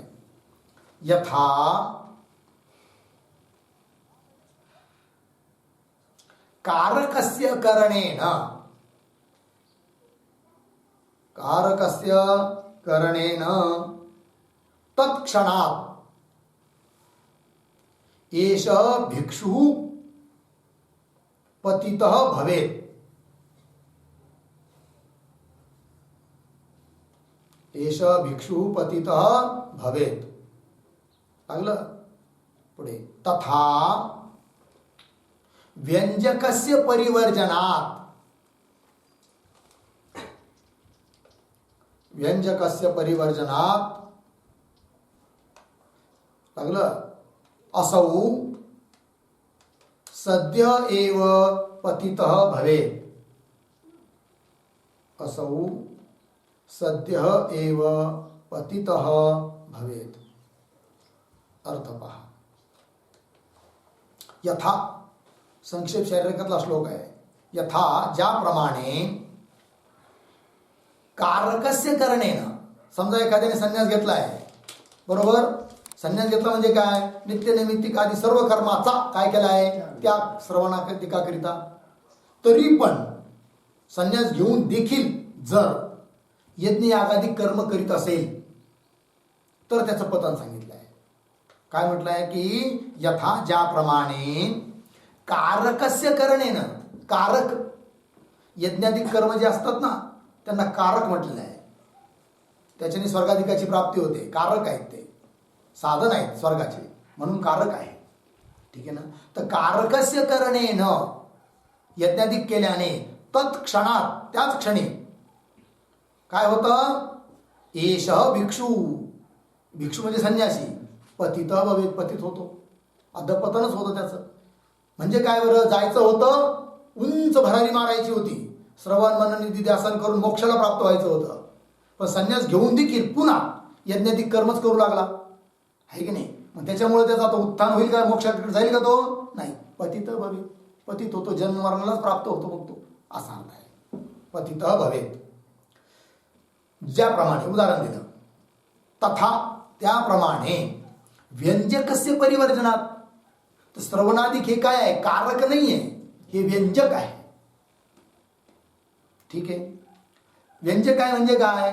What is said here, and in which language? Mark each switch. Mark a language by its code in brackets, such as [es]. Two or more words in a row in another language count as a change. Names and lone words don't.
[sa] यथा कारकस्य करणेन तत्क्षणात् एषः भिक्षुः पतितः भवेत्. एषः भिक्षुः पतितः भवेत्. [mr] लागलं पुढे. [sa] तथा व्यंजकस्य परिवर्जनात्, व्यंजकस्य परिवर्जनात् लागलं असौ सद्य एव पतितः भवेत्. असौ सद्य एव पतितः भवेत्. [mr] अर्थ पहा. यथा संक्षेप शारीरिकातला श्लोक आहे. यथा ज्याप्रमाणे [sa] कारकस्य करणेन, [mr] समजा एखाद्याने संन्यास घेतला आहे, बरोबर. संन्यास घेतला म्हणजे काय? नित्यनैमित्तिक आदी सर्व कर्माचा काय केला आहे? त्याग श्रवणादिकाकरिता. तरी पण संन्यास घेऊन देखील जर यज्ञ यागादी कर्म करीत असेल तर त्याचं पतन सांगितलं आहे. काय म्हटलं आहे की यथा ज्याप्रमाणे [sa] कारकस्य करणेन, [mr] कारक यज्ञाधिक कर्म जे असतात ना त्यांना कारक म्हटलेलं आहे. त्याच्याने स्वर्गाधिकाची प्राप्ती होते. कारक आहेत ते, साधन आहेत स्वर्गाचे, म्हणून कारक आहे. ठीक आहे ना. तर [sa] कारकस्य करणेन [mr] यज्ञाधिक केल्याने तत्क्षणात त्याच क्षणी काय होतं? [sa] एषः भिक्षू, [mr] भिक्षू म्हणजे संन्यासी, [sa] पतितः भवेत्, [mr] पतित होतो, अधपतनच होतं त्याचं. म्हणजे काय बरं? जायचं होतं, उंच भरारी मारायची होती, श्रवण मनन निधी ध्यासन करून मोक्षाला प्राप्त व्हायचं होतं, पण संन्यास घेऊन देखील पुन्हा यज्ञाधिक कर्मच करू लागला आहे की नाही. मग त्याच्यामुळे त्याचा आता उत्थान होईल का? मोक्षाकडे जाईल का तो? नाही. [sa] पतितः भवेत्, [mr] पतित होतो, जन्म मरणालाच प्राप्त होतो मग तो, असा अर्थ आहे. [sa] पतितः भवेत्. [mr] ज्याप्रमाणे उदाहरण दिलं, तथा त्याप्रमाणे [sa] व्यंजकस्य परिवर्जनात. [mr] तर श्रवणादिक हे काय आहे? कारक नाही आहे, हे व्यंजक आहे. ठीक आहे. व्यंजक आहे म्हणजे काय?